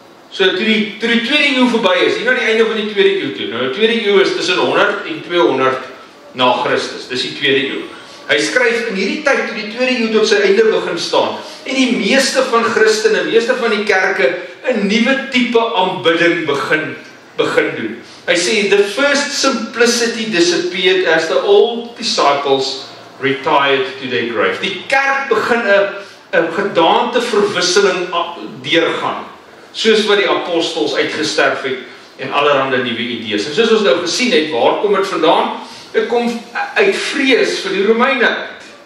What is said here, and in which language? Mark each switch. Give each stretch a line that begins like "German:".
Afrikaans: So toe die tweede eeu verby is, hier na die einde van die tweede eeu toe. Nou die tweede eeu is tussen 100 en 200 na Christus. Dis die tweede eeu. Hy skryf in hierdie tyd toe die tweede eeu tot sy einde begin staan, en die meeste van Christene, meeste van die kerke 'n nuwe tipe aanbidding begin doen. Hy sê,
English: the first simplicity disappeared as the old disciples retired to their grave.
Afrikaans: Die kerk begin 'n gedaanteverwisseling deurgaan, soos wat die apostels uitgesterf het en allerhande nuwe idees. En soos ons nou gesien het, waar kom dit vandaan? Dit kom uit vrees vir die Romeine uit.